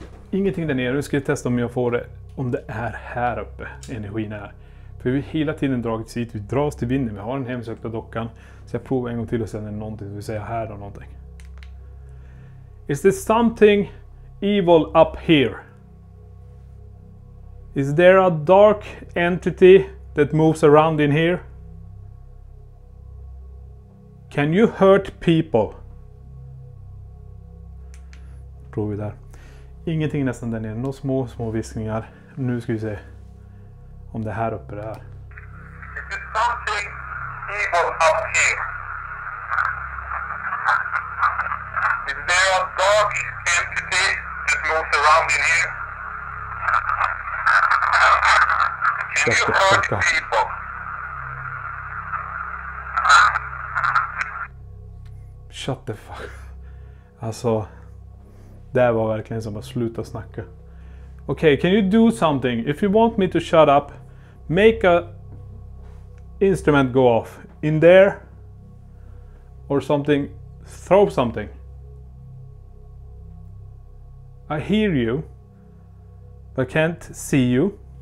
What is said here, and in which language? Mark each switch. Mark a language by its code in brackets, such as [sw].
[sv] Ingenting där nere. Nu ska jag testa om jag får det. Om det är här uppe. Energin är. För vi har hela tiden dragits hit. Vi dras till vinden. Vi har den hemsökta dockan. Så jag provar en gång till och sen är det någonting. Så vi säger här då någonting. [en] Is there something evil up here? Is there a dark entity that moves around in here? Can you hurt people? [sv] Provar vi där. Ingenting nästan där nere. Några små viskningar. Nu ska vi se om det här uppe det är. [en] Is there something evil up here? Is there a dark entity that moves around in here? Can you hurt people? Shut the fuck. [sv] Alltså, det var verkligen som att sluta snacka. [en] Okay, can you do something? If you want me to shut up, make a instrument go off. In there, or something, throw something. I hear you, but I can't see you.